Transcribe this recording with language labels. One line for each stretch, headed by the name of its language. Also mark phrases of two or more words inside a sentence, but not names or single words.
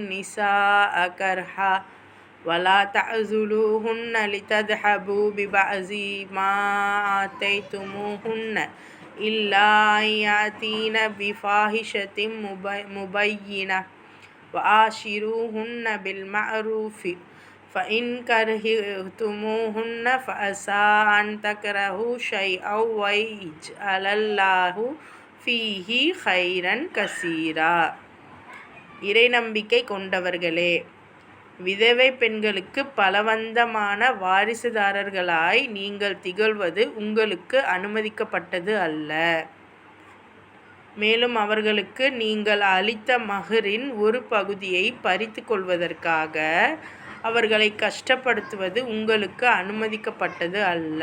Arabic: النساء كرها ولا تعضلوهن لتذهبوا ببعض ما آتيتموهن إلا يأتين بفاحشة مبينة وعاشروهن بالمعروف فإن كرهتموهن فعسى أن تكرهوا شيئا ويجعل الله فيه خيرا كثيرا.
Tamil: இறை நம்பிக்கை கொண்டவர்களே, விதவை பெண்களுக்கு பலவந்தமான வாரிசுதாரர்களாய் நீங்கள் திகழ்வது உங்களுக்கு அனுமதிக்கப்பட்டது அல்ல. மேலும் அவர்களுக்கு நீங்கள் அளித்த மஹரின் ஒரு பகுதியை பறித்து கொள்வதற்காக அவர்களை கஷ்டப்படுத்துவது உங்களுக்கு அனுமதிக்கப்பட்டது அல்ல.